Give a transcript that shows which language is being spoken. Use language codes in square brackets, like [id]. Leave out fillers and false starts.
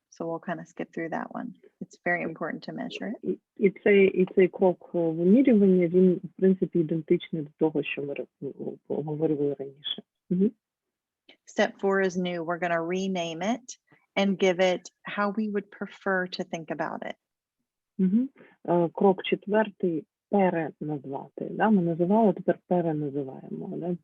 [en] So we'll kind of skip through that one. It's very important to measure it. [uk] І цей крок вимірювання, він, в принципі, ідентичний до того, що ми говорили раніше. [en] Step 4 is new. We're going to rename it and give it how we would prefer to think about it. [uk] Крок 4 – переназвати. Ми називали, тепер переназиваємо.